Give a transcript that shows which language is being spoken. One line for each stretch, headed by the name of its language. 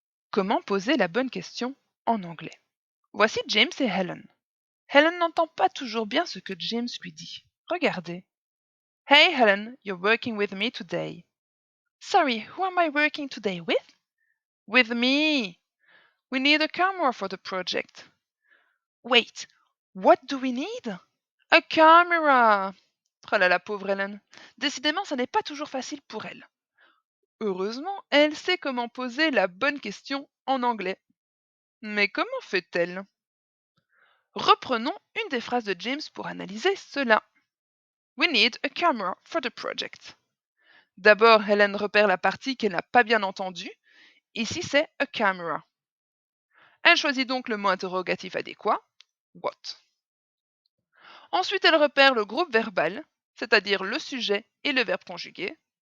French: Comment poser la bonne question en anglais? Voici James et Helen. Helen n'entend pas toujours bien ce que James lui dit. Regardez.
English: Hey Helen, you're working with me today. Sorry, who am I working today with? With me. We need a camera for the project. Wait, what do we need? A camera.
French: Oh là la pauvre Helen. Décidément, ça n'est pas toujours facile pour elle. Heureusement, elle sait comment poser la bonne question en anglais. Mais comment fait-elle? Reprenons une des phrases de James pour analyser cela.
English: We need a camera for the project.
French: D'abord, Helen repère la partie qu'elle n'a pas bien entendue. Ici, c'est
English: a camera.
French: Elle choisit donc le mot interrogatif adéquat, what. Ensuite, elle repère le groupe verbal, c'est-à-dire le sujet et le verbe conjugué.